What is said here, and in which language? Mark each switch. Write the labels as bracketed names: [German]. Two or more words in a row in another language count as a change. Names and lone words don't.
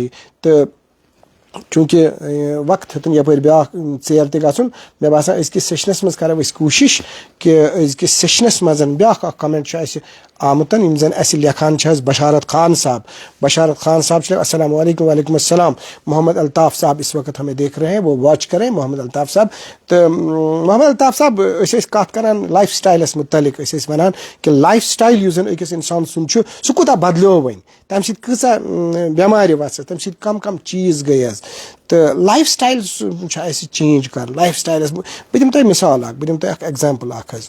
[Kashmiri] تہٕ چوٗنٛکہِ وقت ہیوٚتُن یپٲرۍ بیٛاکھ ژیر تہِ گژھُن مےٚ باسان أزکِس سیشنَس منٛز کَرو أسۍ کوٗشِش کہِ أزکِس سیشنَس منٛز بیٛاکھ اکھ کمنٹ چھُ اَسہِ آمُت یِم زن اَسہِ لیکھان چھِ حظ بشارت خان صاحب چھِ السلام علیکم وعلیکم السلام. [Urdu] محمد الطاف صاحب اس وقت ہمیں دیکھ رہے ہیں وہ واچ کریں محمد الطاف صاحب. [Kashmiri] تہٕ محمد الطاف صاحب أسۍ ٲسۍ کَتھ کران لایف سٹایلس متعلق أسۍ ٲسۍ وَنان کہِ لایف سٹایل یُس زن أکِس اِنسان سُنٛد چھُ سُہ کوٗتاہ بدلیو وۄنۍ تَمہِ سۭتۍ کۭژاہ بٮ۪مارِ وَژھٕ تَمہِ سۭتۍ کم چیٖز گٔے حظ تہٕ لایف سٹایل چھُ اَسہِ چینج کَرُن. لایف سٹایلس بہٕ دِمہٕ تۄہہِ مِثال اکھ بہٕ دِمہٕ تۄہہِ اکھ ایٚگزامپٕل اکھ حظ.